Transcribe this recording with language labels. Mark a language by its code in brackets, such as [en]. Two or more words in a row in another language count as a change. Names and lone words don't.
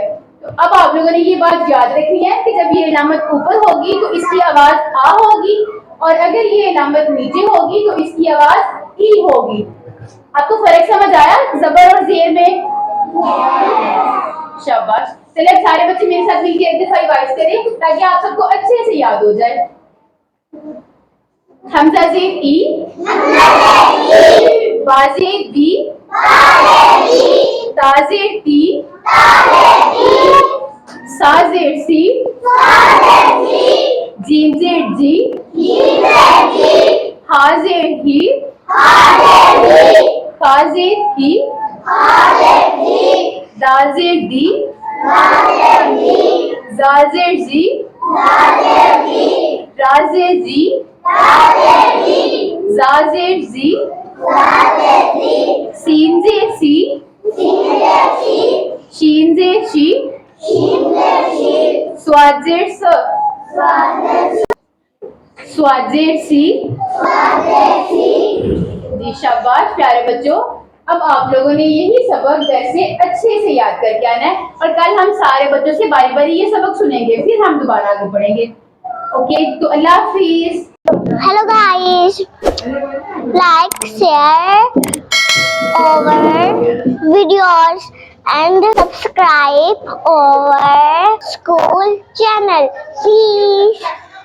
[ur] تو اب آپ لوگوں نے یہ بات یاد رکھنی ہے کہ جب یہ علامت اوپر ہوگی تو اس کی آواز آ ہوگی، اور اگر یہ علامت نیچے ہوگی تو اس کی آواز ای ہوگی. آپ کو فرق سمجھ آیا زبر اور زیر میں؟ شاباش. چلے اب سارے بچے میرے ساتھ مل کے ایک دفعہ وائس کریں تاکہ آپ سب کو اچھے سے یاد ہو جائے. حمزہ زیر ای، با زیر بی، تا زیر تی، سا زیر سی، جیم زیر جی، ہا زیر ہی، خا زیر ہی، دال زیر دی، زا زیر زی، را زیر زی، زا زیر زی، سین زیر سی، شین زیر شی، سواد زیر س، سواد زیر سی. جی شاباش پیارے بچوں. اب آپ لوگوں نے یہی سبق گھر سے اچھے سے یاد کر کے آنا ہے، اور کل ہم سارے بچوں سے باری باری یہ سبق سنیں گے، پھر ہم دوبارہ آگے پڑھیں گے. اوکے تو اللہ حافظ. [en] Hello guys, like, share our videos and subscribe our school channel, please.